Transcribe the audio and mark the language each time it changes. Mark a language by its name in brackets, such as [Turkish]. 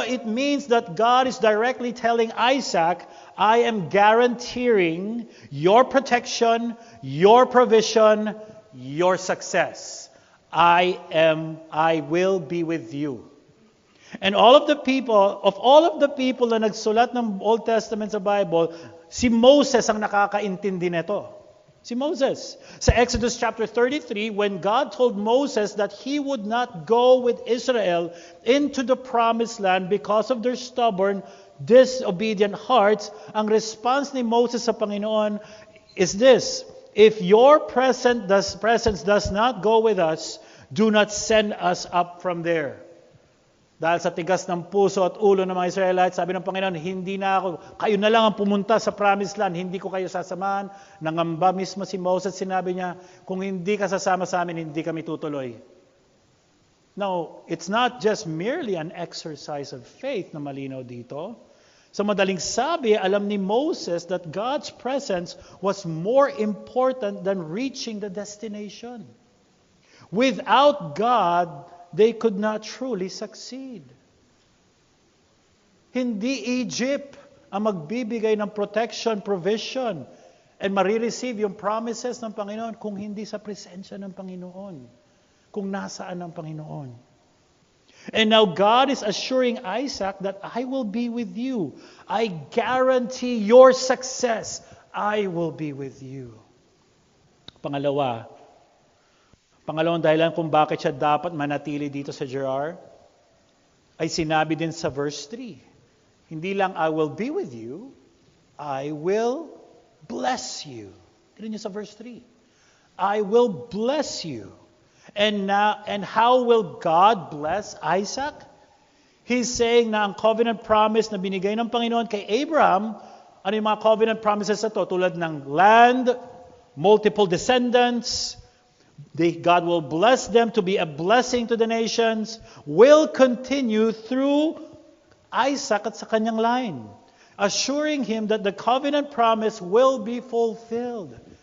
[English] It means that God is directly telling Isaac, I am guaranteeing your protection, your provision, your success. I will be with you. And all of the people [Filipino] na nagsulat ng Old Testament sa Bible, si Moses ang nakakaintindi nito. Si Moses. [English] Sa Exodus chapter 33, when God told Moses that he would not go with Israel into the promised land because of their stubborn, disobedient hearts, [Filipino] ang response ni Moses sa Panginoon [English] is this: if your presence does not go with us, do not send us up from there. [Filipino] Dahil sa tigas ng puso at ulo ng mga Israelites, sabi ng Panginoon, hindi na ako, kayo na lang ang pumunta sa promised land, hindi ko kayo sasamahan. Nangamba mismo si Moses, sinabi niya, kung hindi ka sasama sa amin, hindi kami tutuloy. [English] Now, it's not just merely an exercise of faith [Filipino] na malinaw dito. Sa madaling sabi, alam ni Moses [English] that God's presence was more important than reaching the destination. Without God, they could not truly succeed. [Filipino] Hindi Egypt ang magbibigay ng protection, provision, and marireceive yung promises ng Panginoon kung hindi sa presensya ng Panginoon, kung nasaan ang Panginoon. [English] And now God is assuring Isaac that I will be with you. I guarantee your success. I will be with you. [Filipino] Pangalawang dahilan kung bakit siya dapat manatili dito sa Gerar ay sinabi din sa verse 3. Hindi lang [English] I will be with you, I will bless you. [Filipino] Tignan niyo sa [English] verse 3. I will bless you. And how will God bless Isaac? He's saying [Filipino] na ang covenant promise na binigay ng Panginoon kay Abraham, ano yung mga covenant promises na to? Tulad ng [English] land, multiple descendants, God will bless them to be a blessing to the nations, will continue through Isaac [Filipino] at sa kanyang [English] line, assuring him that the covenant promise will be fulfilled.